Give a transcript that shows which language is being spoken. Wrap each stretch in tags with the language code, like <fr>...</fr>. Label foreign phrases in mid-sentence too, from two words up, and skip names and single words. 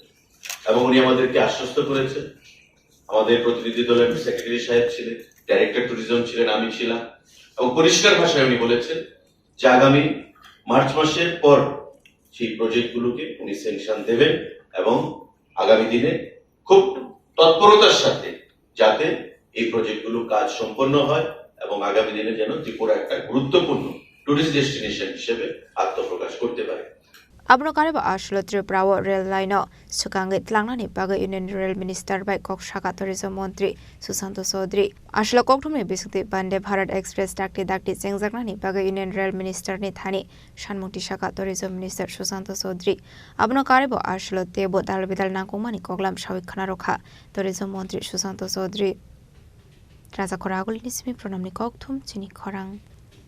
<bn>এবং উনি আমাদেরকে আশ্বস্ত করেছেন আমাদের প্রতিনিধি দলের সেক্রেটারি সাহেব ছিলেন</bn> <en>director tourism</en> <bn>ছিলেন আমি ছিলাম এবং পরিষ্কার ভাষায় উনি বলেছেন যে আগামী মার্চ মাসের পর সেই প্রজেক্টগুলোকে উনি স্যাংশন দেবেন এবং আগামী দিনে খুব তৎপরতার সাথে যাতে এই প্রজেক্টগুলো কাজ সম্পন্ন হয় এবং আগামী দিনে যেন ত্রিপুরা একটা গুরুত্বপূর্ণ</bn> <en>tourist destination</en> <bn>হিসেবে আত্মপ্রকাশ করতে পারে</bn> <trp>Abno Kariba Ashlo Triprawa Rail Line Sukangit Langnani Baga</trp> <en>Union Rail Minister</en> <trp>by Kokshaka Tourism Montri Susanto Chaudhary Ashlo Koktumni Bisukti Bande Bharat Express Dakti Sengzagnani Baga</trp> <en>Union Rail Minister</en> <trp>ni Thani Shanmuti Shaka</trp> <en>Tourism Minister</en> <trp>Susanto Chaudhary Abno Kariba Ashlo Tebo Dalbidal Nangkumani Koglam Shawik Khanarokha Tourism Montri Susanto Chaudhary Raja Khora Agulini Simi Pronamni Kokthum Chini Khorang.</trp>